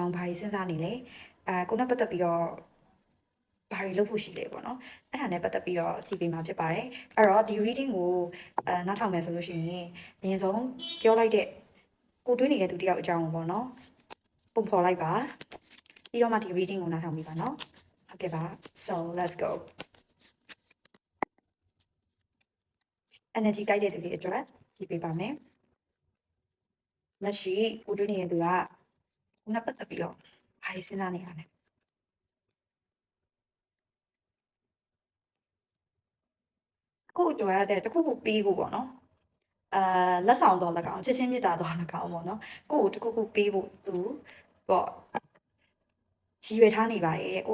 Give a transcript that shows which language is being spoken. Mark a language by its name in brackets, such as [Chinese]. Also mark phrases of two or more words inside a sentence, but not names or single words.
[Burmese] င်းဘာတွေစဉ်းစားနေလဲကိုနဲ့ပတ်သက်ပြီးတော့ဘာတွေလုပ်ဖို့ရှိလဲပေါ့နော်အဲ့ဒါနဲ့ပတ်သက်ပြီးတော့ကြည့်ပေးမှာဖြစ်ပါတယ်အဲ့တော့ဒီ reading ကိုနားထောင်မယ်ဆိုလို့ရှိရင်အရင်ဆုံးပြောလိုက်တဲ့ကိုတွေးနေတဲ့သူတယောက်အကြောင်းပေါ့နော်ပုံဖော်လိုက်ပါပြီးတော့မှဒီ reading ကိုနားထောင်ပြီးပါနော်ဟုတ်ကဲ့ပါ [English] so let's go [Burmese] energy ကိုက်တဲ့သူတွေအတွက်ကြည့်ပေးပါမယ်။လက်ရှိကိုတွေ့နေတဲ့သူကခုနပတ်သက်ပြီးတော့ဘာတွေစဉ်းစားနေရလဲ။ ကို့ကြွယ်ရတဲ့တခုခုပေးဖို့ပေါ့နော်။လက်ဆောင်တော့၎င်းချစ်ချင်းမြတ်တာတော့၎င်းပေါ့နော်။ကို့တခုခုပေးဖို့သူပေါ့ရည်ရွယ်ထားနေပါတယ်တဲ့ကို